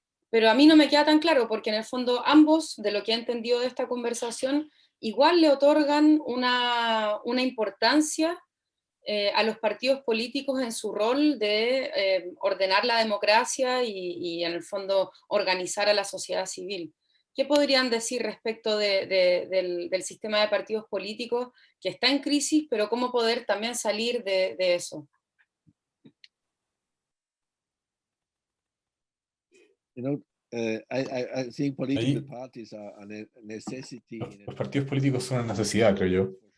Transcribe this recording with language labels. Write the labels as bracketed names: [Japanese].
[Spanish] Pero a mí no me queda tan claro, porque en el fondo ambos, de lo que he entendido de esta conversación, igual le otorgan una importancia a los partidos políticos en su rol de ordenar la democracia y en el fondo organizar a la sociedad civil. ¿Qué podrían decir respecto del sistema de partidos políticos que está en crisis, pero cómo poder también salir de eso? [English] I think political parties are a necessity. [Spanish] Los partidos políticos son una necesidad, creo yo.